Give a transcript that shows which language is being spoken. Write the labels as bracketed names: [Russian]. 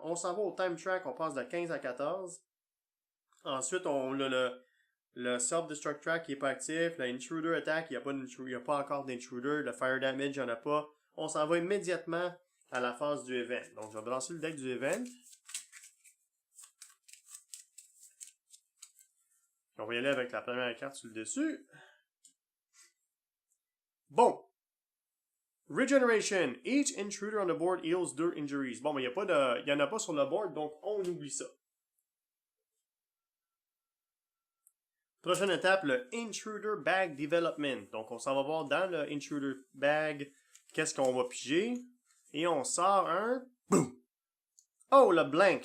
[French] On s'en va au time track, on passe de 15 à 14. Ensuite, on a le self-destruct track qui est pas actif, l'intruder attack, il n'y a pas encore d'intruder, le fire damage, il n'y en a pas. On s'en va immédiatement à la phase du event. Donc je vais balancer le deck du event. On va y aller avec la première carte sur le dessus. Bon. Regeneration. [English] Each intruder on the board heals 2 injuries. [French] Bon, mais il n'y en a pas sur le board, donc on oublie ça. Prochaine étape, le Intruder Bag Development. Donc, on s'en va voir dans le Intruder Bag qu'est-ce qu'on va piger. Et on sort un... Boum! Oh, le blank.